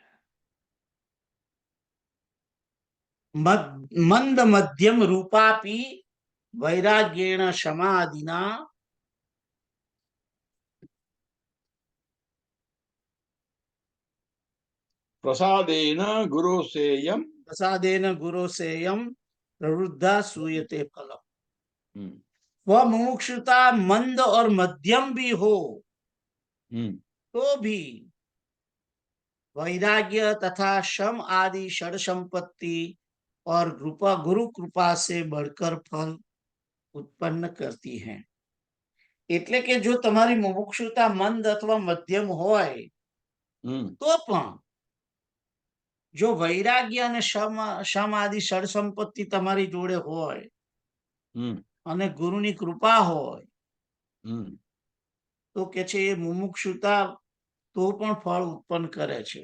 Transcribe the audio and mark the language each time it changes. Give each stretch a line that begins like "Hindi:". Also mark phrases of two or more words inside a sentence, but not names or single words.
Sanskrit: મંદ મધ્યમ રૂપાપી વૈરાગ્યેણ સમાધિના પ્રસાદેન ગુરો સેયમ प्रवृद्धा सूयते फलम.
Hindi: वह मुमुक्षुता मंद और मध्यम भी हो तो भी वैराग्य तथा शम आदि षड संपत्ति और गुरु कृपा से बढ़कर फल उत्पन्न करती है.
Gujarati: એટલે કે જો તમારી મુમુક્ષુતા મંદ અથવા મધ્યમ હોય તો પણ જો વૈરાગ્ય અને શમ આદિ ષડ સંપત્તિ તમારી જોડે હોય અને ગુરુની કૃપા હોય તો કે છે એ મુમુક્ષુતા તો પણ ફળ ઉત્પન્ન કરે છે.